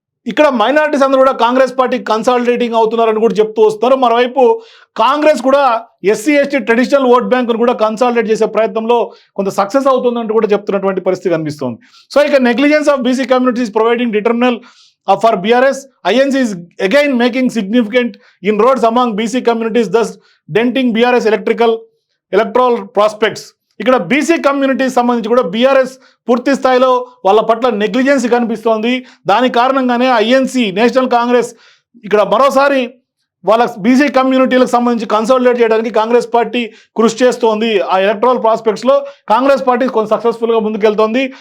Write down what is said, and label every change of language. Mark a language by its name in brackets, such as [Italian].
[Telugu] ఇక్కడ మైనారిటీస్ అందరూ కూడా కాంగ్రెస్ పార్టీ కన్సాలిడేటింగ్ అవుతున్నారని కూడా చెప్తూ వస్తారు. మరోవైపు కాంగ్రెస్ కూడా ఎస్సీ ఎస్టీ ట్రెడిషనల్ ఓట్ బ్యాంకును కూడా కన్సాలిడేట్ చేసే ప్రయత్నంలో కొంత సక్సెస్ అవుతుందంటూ కూడా చెప్తున్నటువంటి పరిస్థితి కనిపిస్తోంది. సో ఇక [English] Negligence of BC communities providing detrimental for BRS. INC is again making significant inroads among BC communities, thus denting BRS electoral prospects. [Telugu] ఇక్కడ బీసీ కమ్యూనిటీకి సంబంధించి కూడా బీఆర్ఎస్ పూర్తి స్థాయిలో వాళ్ళ పట్ల నెగ్లిజెన్స్ కనిపిస్తోంది. దాని కారణంగానే ఐఎన్సీ, నేషనల్ కాంగ్రెస్ ఇక్కడ మరోసారి వాళ్ళ బీసీ కమ్యూనిటీలకు సంబంధించి కన్సాలిడేట్ చేయడానికి కాంగ్రెస్ పార్టీ కృషి చేస్తోంది. ఆ ఎలక్టరల్ ప్రాస్పెక్ట్స్లో కాంగ్రెస్ పార్టీ కొంచెం సక్సెస్ఫుల్గా ముందుకెళ్తోంది.